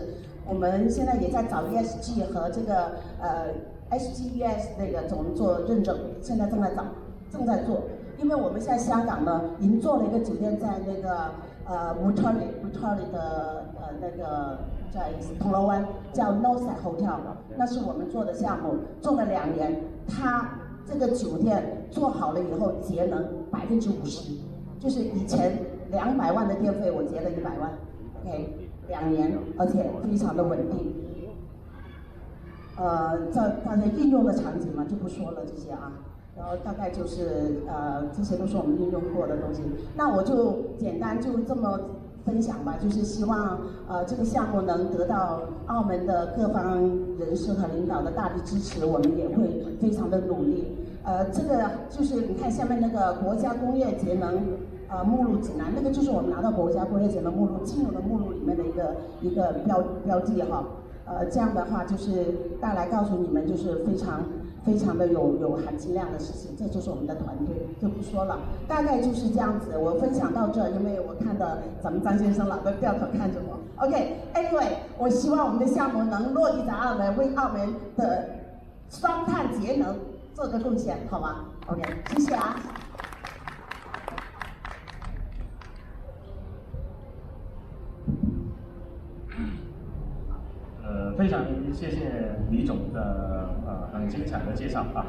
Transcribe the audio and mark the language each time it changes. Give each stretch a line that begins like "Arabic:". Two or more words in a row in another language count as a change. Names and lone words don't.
Chinese: 我們現在也在找 ESG 和這個SGES 那個怎麼做認證，現在正在做。因為我們現在香港呢，已經做了一個酒店在那個Mutali 的那個在銅鑼灣叫 Northside Hotel，那是我們做的項目，做了2年，它這個酒店做好了以後節能50%，就是以前200萬的電費我節了100萬 ，OK。2年，而且非常的穩定。大家應用的場景嘛就不說了這些啊，然後大概就是這些都是我們應用過的東西。那我就簡單就這麼分享吧，就是希望這個項目能得到澳門的各方人士和領導的大力支持，我們也會非常的努力。這個就是你看下面那個國家工業節能。目錄指南，那個就是我們拿到國家工業節能目錄進入的目錄裡面的一個標記哈。這樣的話就是帶來告訴你們，就是非常的有含金量的事情，這就是我們的團隊，就不說了，大概就是這樣子。我分享到這，因為我看到咱們張先生老都掉頭看着我。
English: OK，Anyway，
Chinese: 我希望我們的項目能落地在澳門，為澳門的雙碳節能做個貢獻，好嗎 ？OK， 謝謝啊。非常謝謝李總的很精彩的介紹啊！